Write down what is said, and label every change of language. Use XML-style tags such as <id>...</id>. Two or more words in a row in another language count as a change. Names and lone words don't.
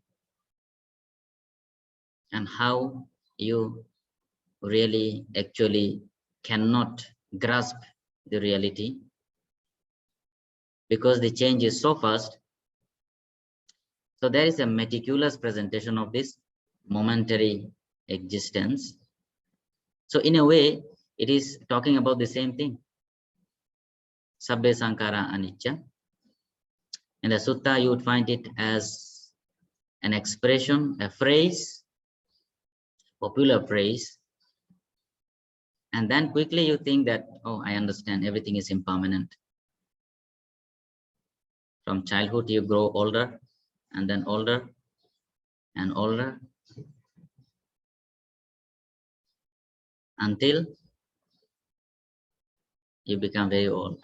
<en>And how you really actually cannot grasp the reality because the change is so fast. So there is a meticulous presentation of this momentary existence. So in a way, it is talking about the same thing.</en> <pi>Sabbe sankhara anicca.</pi> <en>In the sutta, you would find it as an expression, a phrase, popular phrase. And then quickly you think that, oh, I understand, everything is impermanent. From childhood, you grow older and then older and older until you become very old.</en>